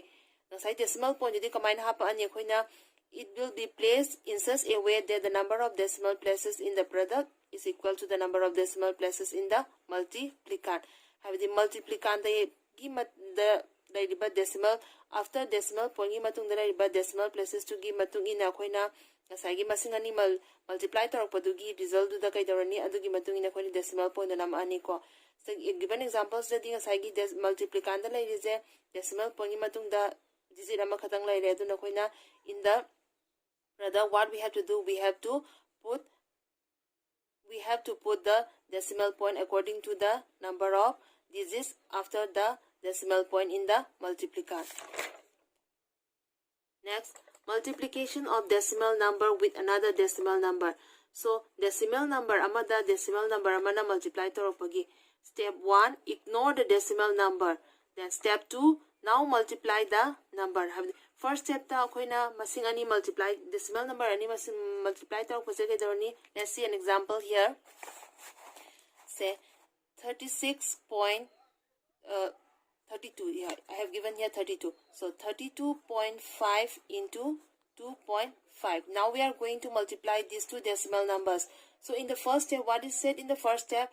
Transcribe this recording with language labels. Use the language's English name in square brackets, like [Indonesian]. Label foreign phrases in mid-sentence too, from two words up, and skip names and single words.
[English] Decimal point it will be placed in such a way that the number of decimal places in the product is equal to the number of decimal places in the multiplicand. Have the multiplicand the decimal after decimal point decimal places to give [Manipuri] matungina koina ngasagi masing animal multiply taropadugi result du da kai dorani adugi matungina koina [English] decimal point [Manipuri] nam ani ko. [English] So given examples that [Manipuri] ngasagi multiplicand la irize decimal point matungda digit ama khatang la ire aduna koina [English] in the product what we have to do, we have to put the decimal point according to the number of digits after the decimal point in the multiplicand. Next, multiplication of decimal number with another decimal number. [Manipuri] So [English] decimal number [Manipuri] amada [English] decimal number [Manipuri] amana multiply taropagi. [English] Step 1, ignore the decimal number. Then step 2, now multiply the number. First step [Manipuri] ta akoina masing ani [English] multiply decimal number [Manipuri] ani masing multiply taropase ke dorni. [English] Let's see an example here. Say 36.32. Yeah, I have given here 32. So 32.5 into 2.5. Now we are going to multiply these two decimal numbers. So in the first step, what is said in the first step?